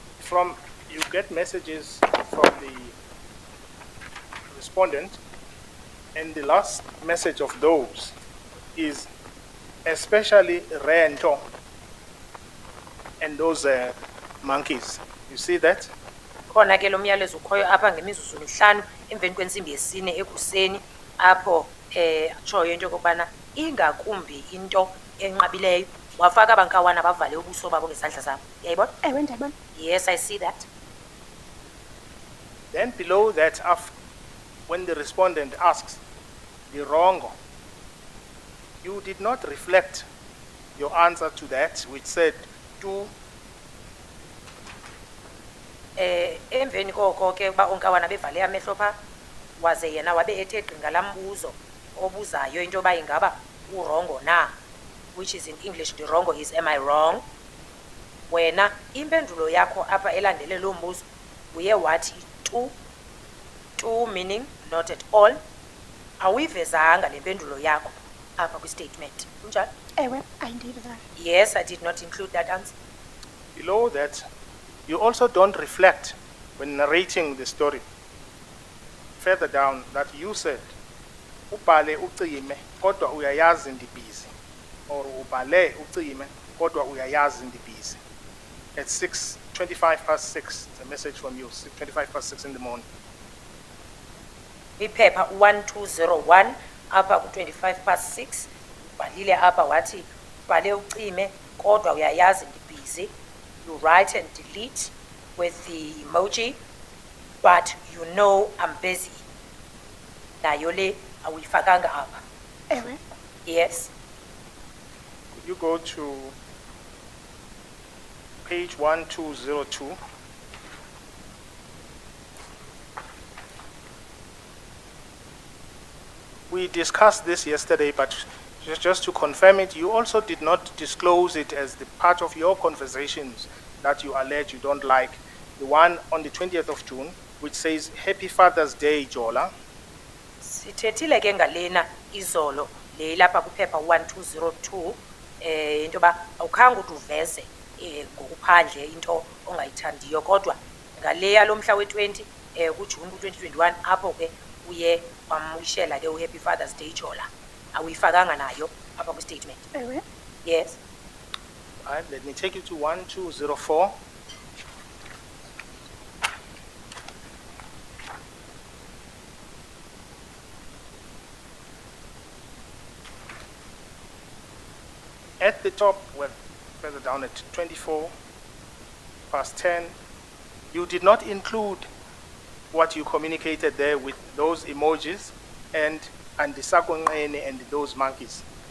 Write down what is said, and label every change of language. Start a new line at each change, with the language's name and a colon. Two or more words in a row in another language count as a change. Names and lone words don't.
English: you get messages from the respondent, and the last message of those is especially rento and those monkeys. You see that?
Xhosa: Khona ke lo myalezo ukhoyo apha ngemizuzu emihlanu emveni kwentsimbi yesine ekuseni apho atshoyo into yokokubana ingakumbi into enqabileyo wafaka abankawana bavale ubuso babo ngezandla zabo. Uyayibona? Ewe, ndiyayibona.
English: Yes, I see that. Then below that, when the respondent asks the wrong, you did not reflect your answer to that, which said to
Xhosa: Emveni koko ke ba onkawana bevale amehlo pha waze yena wabe ethe gqinga lambuzo obuzayo into yoba ingaba urongo na,
English: which is in English the wrongo is am I wrong.
Xhosa: Wena impendulo yakho apha elandele lo mbuzo uye wathi to
English: meaning not at all.
Xhosa: Awivezanga le mpendulo yakho apha kwi-statement. Kunjani? Ewe,
English: I did that. Yes, I did not include that answer. below that, you also don't reflect when narrating the story. Further down, that you said,
Xhosa: ubhale ucime, kodwa uyayazi ndibhizi. Or ubhale ucime, kodwa uyayazi ndibhizi.
English: At 6:25 past 6, it's a message from you, 6:25 past 6 in the morning.
Xhosa: Iphepha 1201 apha ku-25 past 6 ubhalile apha wathi ubhale ucime kodwa uyayazi ndibhizi.
English: You write and delete with the emoji, but you know I'm busy.
Xhosa: Nayo le awuyifakanga apha. Ewe.
English: Yes. Could you go to page 1202? We discussed this yesterday, but just to confirm it, you also did not disclose it as the part of your conversations that you allege you don't like. The one on the 20th of June, which says, Happy Father's Day, Jola.
Xhosa: Sithethile ke ngalena izolo le lapha kuphepha 1202 into ba awukhanga uduveze ngokuphandle into ongayithandiyo kodwa ngaleya lomhla we20 kuJune 2021 apho ke uye wamwishela ke uHappy Father's Day Jola. Awuyifakanga nayo apha ku statement. Ewe.
English: Yes. All right, let me take you to 1204. At the top, well, further down at 24 past 10, you did not include what you communicated there with those emojis and the sakonqene and those monkeys.